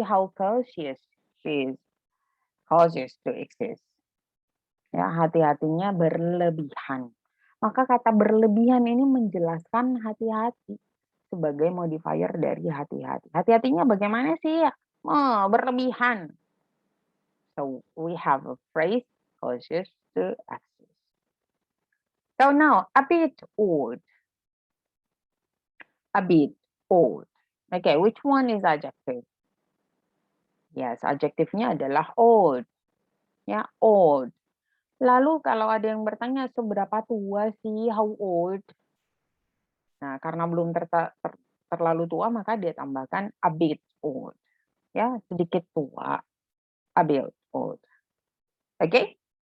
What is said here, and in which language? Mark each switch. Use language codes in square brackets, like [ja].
[en] How cautious she is? Cautious to exist. [id] Ya, hati-hatinya berlebihan. Maka kata berlebihan ini menjelaskan hati-hati sebagai modifier dari hati-hati. Hati-hatinya bagaimana sih? Oh, berlebihan. [en] So we have a phrase cautious to exist. So now a bit old. A bit old. Okay, which one is adjective? [id] Yes, adjektifnya adalah old. Ya, old. Lalu kalau ada yang bertanya seberapa tua sih, [en] how old? [id] Nah, karena belum terlalu tua maka dia tambahkan [en] a bit old. [id] Ya, sedikit tua. [en] A bit old. [id] Oke?